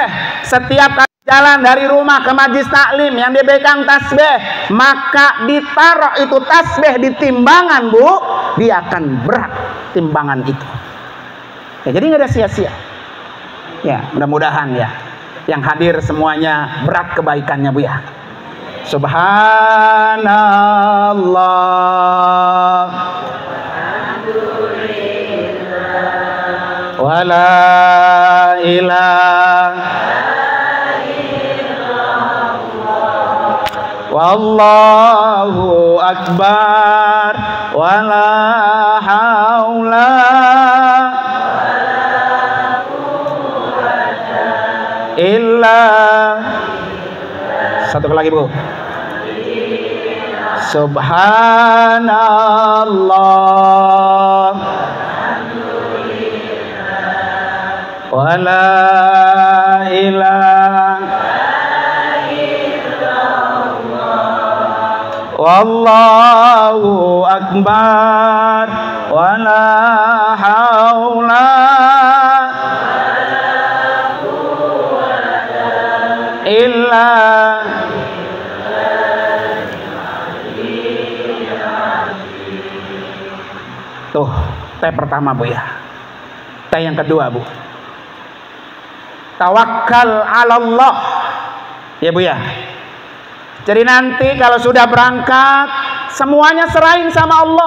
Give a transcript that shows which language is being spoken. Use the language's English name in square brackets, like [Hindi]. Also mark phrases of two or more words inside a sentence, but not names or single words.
[Indonesian] Setiap kali jalan dari rumah ke majlis taklim yang dia pegang tasbih, maka ditaruh itu tasbih di timbangan, Bu. Dia akan berat timbangan itu. Ya, jadi nggak ada sia-sia. Ya, mudah-mudahan ya yang hadir semuanya berat kebaikannya, Bu ya. [Arabic] سبحان الله، ولا إله والله أكبر، ولا حول إلا. [Indonesian] Satu lagi, Bu. [Arabic] سبحان الله، ولا إله والله أكبر، ولا حول إلا. [Indonesian] Tuh, teh pertama, Bu ya. Teh yang kedua, Bu. [Arabic] توكل على الله. [Indonesian] Ya, Bu ya. Jadi nanti kalau sudah berangkat, semuanya serahin sama Allah.